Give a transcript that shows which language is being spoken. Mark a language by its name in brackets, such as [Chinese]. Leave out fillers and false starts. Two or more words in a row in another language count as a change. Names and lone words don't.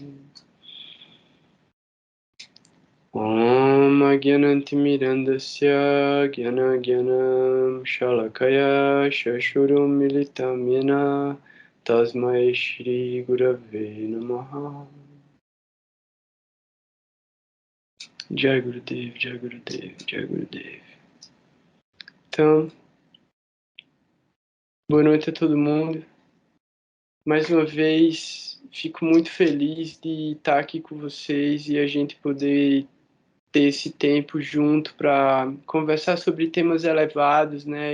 [Sanskrit] Om Agyanantimirandasya Gyana Gyanam Shalakaya Shashurum Militam Yena Tasmai Shri Gurave Namaha Jai Gurudev, Jai Gurudev, Jai Gurudev. [Portuguese] Então, boa noite a todo mundo. Mais uma vez, fico muito feliz de estar aqui com vocês e a gente poder ter esse tempo junto para conversar sobre temas elevados, né?